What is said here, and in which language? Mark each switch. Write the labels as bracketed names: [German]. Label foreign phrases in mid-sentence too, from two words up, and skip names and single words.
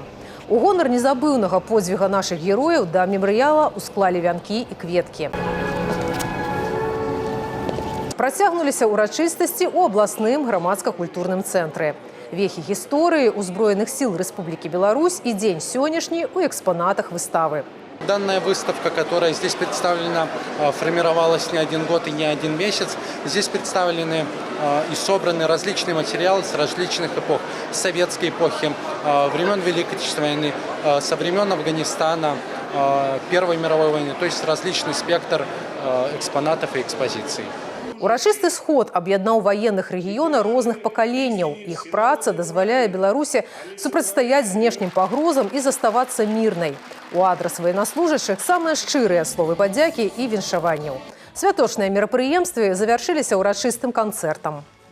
[Belarusian] У гонар незабыўнага подзвіга нашых герояў да мемарыяла усклалі вянкі і кветкі. Працягнуліся ўрачыстасці ў абласным грамадска-культурным цэнтры. Вехі гісторыі ўзброеных сіл Рэспублікі Беларусь і дзень сённяшні ў экспанатах выставы. [Russian] Данная выставка, которая здесь представлена, формировалась не один год и не один месяц. Здесь представлены и собраны различные материалы с различных эпох. С советской эпохи, времен Великой Отечественной войны, со времен Афганистана, Первой мировой войны. То есть различный спектр экспонатов и экспозиций. [Belarusian] Урачысты сход аб'яднаў ваенных рэгіёна розных пакаленняў. Іх праца дазваляе Беларусі супрацьстаяць знешнім пагрозам і заставацца мірнай. У адрас военнослужащых самыя шчырыя словы падзякі і віншаванняў. Святочныя мерапрыемствы завяршыліся ўрачыстым канцэртам.